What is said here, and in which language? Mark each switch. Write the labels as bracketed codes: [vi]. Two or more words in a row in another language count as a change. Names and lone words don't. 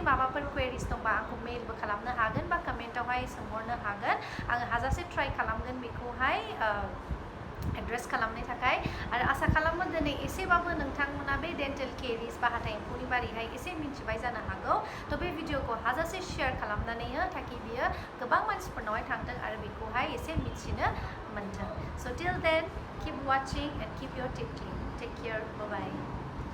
[brx] माबाफोर क्वेरिज दंबा आंखौ मेलबो खालामनो हागोन बा कमेन्टआवहाय सोंहरनो हागोन आङो हाजासे ट्राइ खालामगोन बेखौहाय एड्रेस खालामनो थाखाय आरो आसा खालामो दिनै एसेबाबो नोंथांमोना बे [en] dental caries [brx] बा हाथाइ एम्फौनि बारैहाय एसे मिन्थिबाय जानो हागौ थ' बे भिडिअखौ हाजासे शेयार खालामनानै हो ताकि बियो गोबां मानसिफोरनावहाय थांथों आरो बेखौहाय एसे मिथिनो मोनथों स' [en] till then keep watching and keep your teeth clean. Take care. Bye bye.